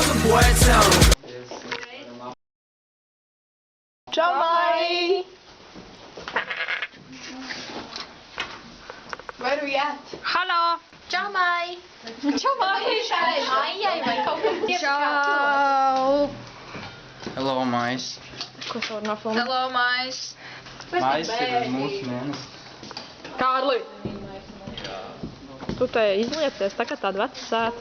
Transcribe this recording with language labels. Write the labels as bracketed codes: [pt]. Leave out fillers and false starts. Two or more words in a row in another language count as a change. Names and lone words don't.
[en] what's on. [lv] Čau, Mai! [en] Where are we at? [lv] Halo! Čau, Mai! Čau, Mai! Šai Maijai vai kaut kam Čau! [en] Hello, mais. [lv] Ko es varu nofilmēt? [en] Hello, Mais! [lv] Mais ir mūsu mēnesis. Kārli! Tu te izliecies, tā kā tāda veca sēta.